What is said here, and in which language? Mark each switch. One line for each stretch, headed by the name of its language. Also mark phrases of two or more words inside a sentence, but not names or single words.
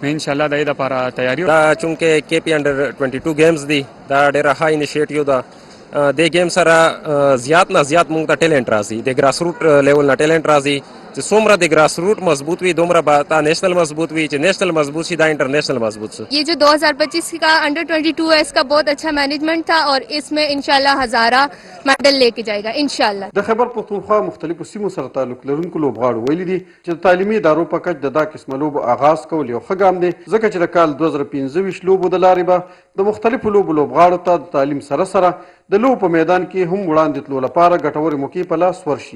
Pashto: نو
Arabic: ان شاء الله
Pashto: د دې لپاره تیاری دا چونکه کې پی انډر 22 گیمز دی دا ډېره
English: high initiative
Pashto: ده. د گیم سره زیات نه زیات موږ ته ټیلنټ راځي، د
English: grass root level
Pashto: نه ټیلنټ راځي. چې څومره د
English: grass root
Pashto: مضبوط وي دومره به تا نیشنل مضبوط وي، چې نیشنل مضبوط شي دا انٹرنیشنل مضبوط شي.
Urdu: یہ جو 2025 کا انڈر 22 ہے اس کا بہت اچھا مینجمنٹ تھا اور اس میں ان شاء اللہ ہزارہ میڈل لے کے جائے گا ان شاء اللہ.
Pashto: د خیبر پښتونخوا مختلفو سیمو سره تعلق لرونکو لوبغاړو ویلي دي چې د تعلیمي ادارو په کچ د دا قسمه لوبو آغاز کول یو ښه ګام دی، ځکه چې د کال 2015 لوبو د لارې به د مختلفو لوبغاړو ته د تعلیم سره سره د لوبو په میدان کې هم وړاندې تلو لپاره ګټورې موقعې په لاس ورشي.